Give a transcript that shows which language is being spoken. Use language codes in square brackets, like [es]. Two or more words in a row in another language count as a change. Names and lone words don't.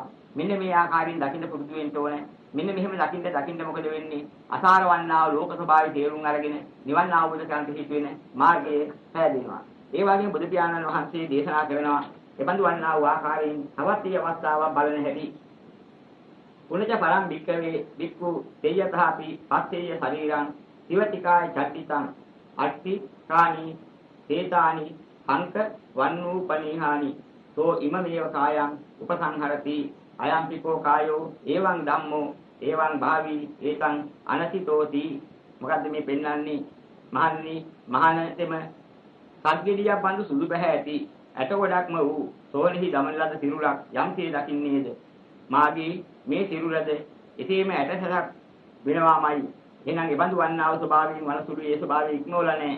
[si] මෙන්න මේ ආකාරයෙන් දකින්න පුරුදු වෙන්න ඕනේ. මෙන්න මෙහෙම දකින්න මොකද වෙන්නේ? අසාර වන්නා ලෝක ස්වභාවය තේරුම් අරගෙන නිවන් අවබෝධ කරගන්න හිත වෙන මාර්ගයේ පැහැදිනවා. ඒ වගේම බුදු පියාණන් වහන්සේ දේශනා කරනවා එබඳු වන්නා වූ ආකාරයෙන් තවත් ඊ අවස්ථාවක් බලන හැටි. [pi] පුණජ පරම් භික්ඛවේ භික්ඛු තේයතාපි පස්සේය ශරීරං සිවතිකාය චට්ටිතං අට්ටි කානි තේතානි සංක වන්නූපනීහානි සෝ ඉමමේව කායං උපසංහරති අයම්පිකෝ කායෝ එවං ධම්මෝ එවං භාවි ඒතං අනසිතෝති. [si] මොකද්ද මේ පෙන්වන්නේ? මහානතෙම සද්ගිරියක් බඳු සුදු බහැ ඇති ඇට ගොඩක්ම වූ සෝනෙහි දමන ලද සිරුරක් යම්සේ දකින්නේද? මාගේ මේ සිරුරද එසේම ඇටසලක් වෙනවාමයි. එහෙනම් එබඳු වන්නා වූ ස්වභාවයෙන් වනසුළු ඒ ස්වභාවය ඉක්මවලා නැහැ.